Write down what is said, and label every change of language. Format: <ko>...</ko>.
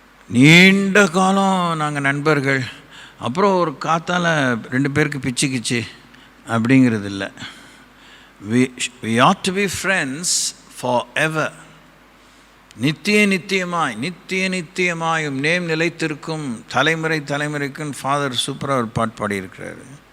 <ta>நீண்ட காலம் நாங்கள் நண்பர்கள், அப்புறம் ஒரு காத்தால் 2 பேருக்கு பிச்சுக்கிச்சு அப்படிங்கிறது இல்லை.</ta> <en>we ought to be friends forever.</en> <ta>நித்தியமாயும் name நிலைத்திருக்கும், தலைமுறைக்கும். ஃபாதர் சூப்பராக ஒரு பாட்டு பாடியிருக்கிறாரு.</ta>